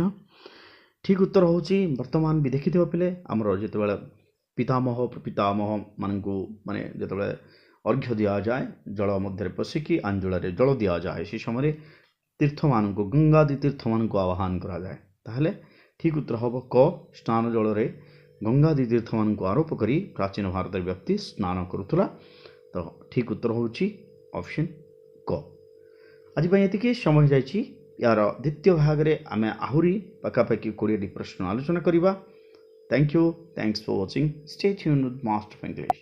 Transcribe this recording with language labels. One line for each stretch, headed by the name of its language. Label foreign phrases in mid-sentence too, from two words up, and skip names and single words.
Odia: ଠିକ୍ ଉତ୍ତର ହେଉଛି ବର୍ତ୍ତମାନ ବି ଦେଖିଥିବ ପିଲେ ଆମର ଯେତେବେଳେ ପିତାମହମାନଙ୍କୁ ମାନେ ଯେତେବେଳେ ଅର୍ଘ୍ୟ ଦିଆଯାଏ ଜଳ ମଧ୍ୟରେ ପଶିକି ଆଞ୍ଜୁଳାରେ ଜଳ ଦିଆଯାଏ, ସେ ସମୟରେ ତୀର୍ଥମାନଙ୍କୁ ଗଙ୍ଗାଦି ତୀର୍ଥମାନଙ୍କୁ ଆହ୍ୱାନ କରାଯାଏ। ତାହେଲେ ଠିକ୍ ଉତ୍ତର ହେବ କ ସ୍ନାନ ଜଳରେ ଗଙ୍ଗାଦି ତୀର୍ଥମାନଙ୍କୁ ଆରୋପ କରି ପ୍ରାଚୀନ ଭାରତର ବ୍ୟକ୍ତି ସ୍ନାନ କରୁଥିଲା। ତ ଠିକ୍ ଉତ୍ତର ହେଉଛି ଅପସନ୍ କ। ଆଜି ପାଇଁ ଏତିକି ସମୟ ଯାଇଛି। ଯାର ଦ୍ୱିତୀୟ ଭାଗ ରେ ଆମେ ଆହୁରି ପାଖାପାଖି 20ଟି ପ୍ରଶ୍ନ ଆଲୋଚନା କରିବା।
English: Thank you, thanks for watching, stay tuned with Master of English.